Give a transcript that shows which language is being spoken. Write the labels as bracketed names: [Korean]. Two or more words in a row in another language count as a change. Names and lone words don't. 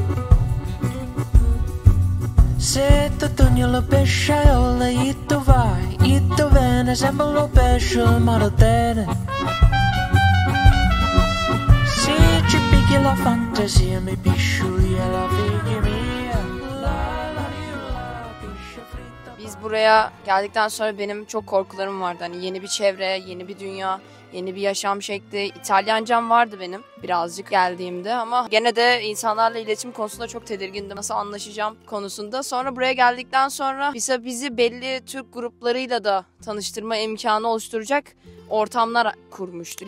[Italian] Se tu togli la pesciaiola, e tu vai, e tu vieni, sempre lo pesce, ma lo tieni. Se ci picchi la fantasia, mi pisciuia la figlia mia. [Turkish] Biz buraya geldikten sonra benim çok korkularım vardı. Hani yeni bir çevre, yeni bir dünya, yeni bir yaşam şekli. İtalyancam vardı benim birazcık geldiğimde ama gene de insanlarla iletişim konusunda çok tedirgindim. Nasıl anlaşacağım konusunda. Sonra buraya geldikten sonra bizi belli Türk gruplarıyla da tanıştırma imkanı oluşturacak ortamlar kurmuştu.